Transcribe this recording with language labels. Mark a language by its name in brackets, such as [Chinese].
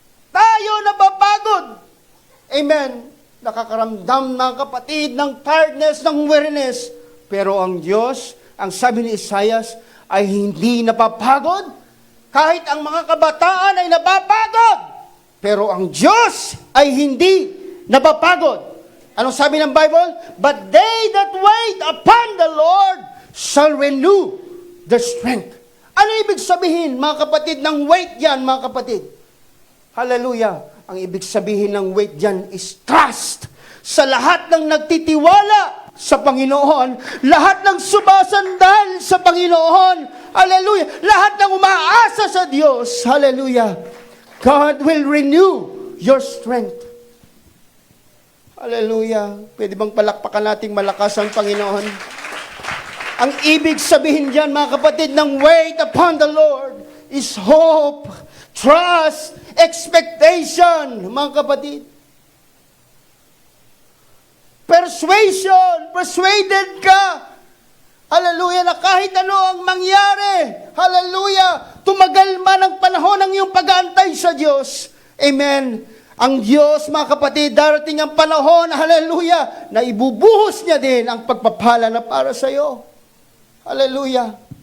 [Filipino] Tayo napapagod. Amen. Nakakaramdam ng kapatid ng tiredness, ng weariness. Pero ang Diyos, ang sabi ni Isaias, ay hindi napapagod. Kahit ang mga kabataan ay napapagod. Pero ang Diyos ay hindi napapagod. Anong sabi ng Bible? [English] But they that wait upon the Lord shall renew their strength. [Filipino] Ano ibig sabihin, mga kapatid, ng wait yan, mga kapatid? Hallelujah. Ang ibig sabihin ng wait dyan is trust. Sa lahat ng nagtitiwala sa Panginoon, lahat ng sumasandal sa Panginoon, hallelujah, lahat ng umaasa sa Diyos, hallelujah, [English] God will renew your strength. [Filipino] Hallelujah. Pwede bang palakpakan nating malakas ang Panginoon? Ang ibig sabihin dyan, mga kapatid, ng [English] wait upon the Lord [Filipino] is hope, trust, expectation, mga kapatid. Persuasion, persuaded ka. Hallelujah, na kahit ano ang mangyari, hallelujah, tumagal man ang panahon ng iyong pag-aantay sa Diyos. Amen. Ang Diyos, mga kapatid, darating ang panahon, hallelujah, na ibubuhos niya din ang pagpapala na para sa iyo. Hallelujah.